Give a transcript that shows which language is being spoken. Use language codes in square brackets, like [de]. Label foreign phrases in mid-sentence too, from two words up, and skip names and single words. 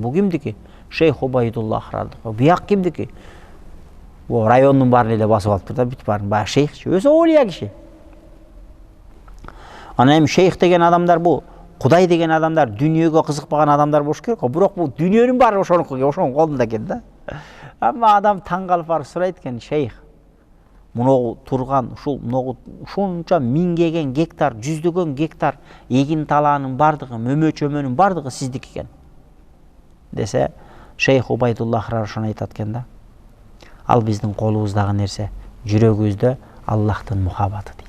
[ky] Бу кимдики? Шейх Убайдулла Ахрор. Бияк кимдики? Бу райондун баарын эле басып алыптыр да, бүт баарын. Баягы шейх, өзү олия киши. Анан эми шейх деген адамдар бу Кудай деген адамдар дүниөгө кызыкпаган адамдар болуш керек. Бирок бу дүниөнүн баары ошонун колунда экен да. Amma adam taң калып барып сурайт экен: "Шейх, муну турган ушунча миңдеген гектар, жүздөгөн гектар эгин талаанын бардыгы, мөмө-чөмөнүн бардыгы сиздики экен." Десе, Шейх Убайдулла Ахрор ошону айтат экен да. Ал биздин колубуздагы нерсе, жүрөгүбүздө Аллахтын мухаббаты дейт.